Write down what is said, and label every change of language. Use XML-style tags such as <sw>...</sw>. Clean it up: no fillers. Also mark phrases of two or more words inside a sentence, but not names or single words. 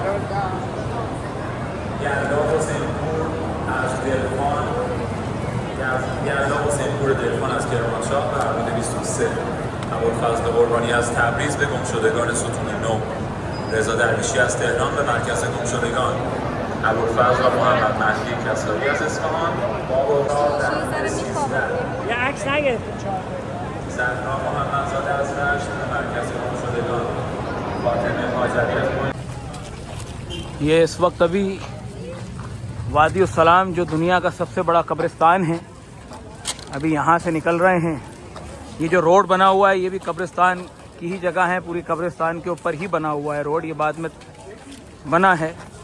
<fa>یلدا حسین پور از دلفان یلدا حسین پور دلفان از کرمانشاه به عمود 23 ابوالفضل قربانی از تبریز به گمشدگان ستون 9 رضا درویشی از تهران به مرکز گمشدگان ابوالفضل و محمد مهدی کسایی از اصفهان بابا در 13 یه عکس نگرفت زهرا محمدزاده از رشت به مرکز گمشدگان فاطمه هاجری از</fa> <hi>ये इस वक्त अभी वादी सलाम जो दुनिया का सबसे बड़ा कब्रिस्तान है, अभी यहाँ से निकल रहे हैं। ये जो रोड बना हुआ है ये भी कब्रिस्तान की ही जगह है, पूरी कब्रिस्तान के ऊपर ही बना हुआ है रोड, ये बाद में बना है।</hi>